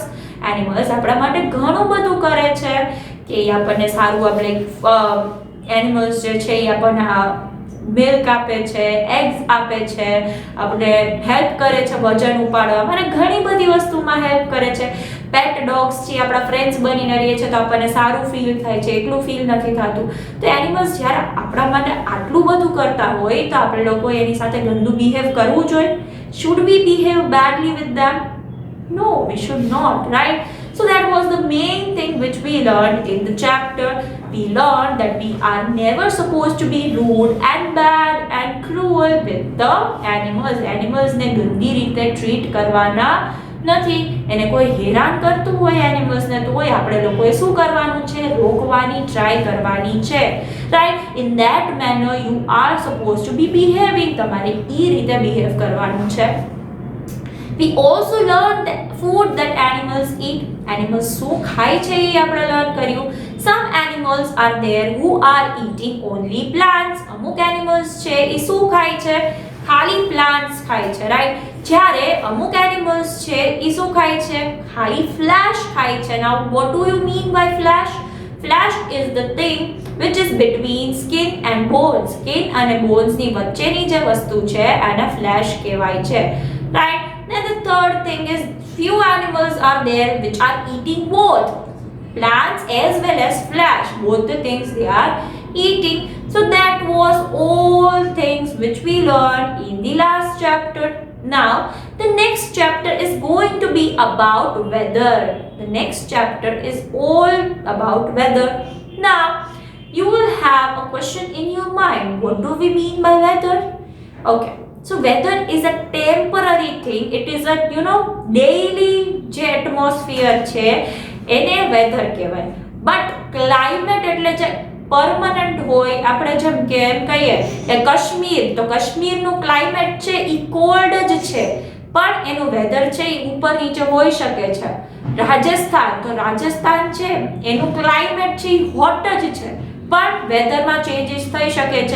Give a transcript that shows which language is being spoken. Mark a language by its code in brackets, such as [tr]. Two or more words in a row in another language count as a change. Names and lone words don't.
[gu] Animals આપણા માટે ઘણું બધું કરે છે કે એ આપણને સારું, આપણે એનિમલ્સ જે છે એ આપણને મિલ્ક આપે છે, એગ્સ આપે છે, આપણે હેલ્પ કરે છે વજન ઉપાડવામાં અને ઘણી બધી વસ્તુમાં હેલ્પ કરે છે. [en] pet dogs [gu] છે આપણા ફ્રેન્ડ્સ બનીને રહીએ છે તો આપણને સારું ફીલ થાય છે, એકલું ફીલ નથી થતું. તો એનિમલ્સ જ્યારે આપણા માટે આટલું બધું કરતા હોય તો આપણે લોકોએ એની સાથે ગંદુ બિહેવ કરવું જોઈએ? [en] Should we behave badly with them? No, we should not, right? So that was the main thing which we learned in the chapter. We learned that we are never supposed to be rude and bad and cruel with the animals. [gu] Animals ને ગંદી રીતે ટ્રીટ કરવાના નથી. એને કોઈ હેરાન કરતું હોય એનિમલ્સ ને તો આપણે લોકોએ શું કરવાનું છે? રોકવાની ટ્રાય કરવાની છે, રાઈટ? [en] In that manner you are supposed to be behaving. [gu] તમારે એ રીતે બિહેવ કરવાનું છે. [en] We also learned the food that animals eat. [gu] Animals શું ખાય છે એ આપણે લર્ન કર્યું. [en] Some animals are there who are eating only plants. [gu] અમુક animals છે એ શું ખાય છે? ખાલી plants ખાય છે, રાઈટ? જ્યારે અમુક animals છે એ શું ખાય છે? ખાલી flesh ખાય છે. [en] Now what do you mean by flesh? Flesh is the thing which is between skin and bones. [gu] Skin અને bones ની વચ્ચેની જે વસ્તુ છે એને flesh કહેવાય છે, right? [en] Then the third thing is few animals are there which are eating both plants as well as flesh. Both the things they are eating. So that was all things which we learned in the last chapter. Now the next chapter is going to be about weather. The next chapter is all about weather. Now you will have a question in your mind. What do we mean by weather? Okay. So weather is a temporary thing. It is a daily [gu] જે atmosphere છે એને weather કહેવાય. But climate એટલે જે પરમનન્ટ હોય, આપણે જેમ કે એમ કહીએ કે કાશ્મીર, તો કાશ્મીરનું ક્લાઇમેટ છે એ કોલ્ડ જ છે, પણ એનું વેધર છે એ ઉપર નીચે હોઈ શકે છે. રાજસ્થાન, તો રાજસ્થાન છે એનું ક્લાઇમેટ છે એ હોટ જ છે, પણ વેધરમાં ચેન્જીસ થઈ શકે છે.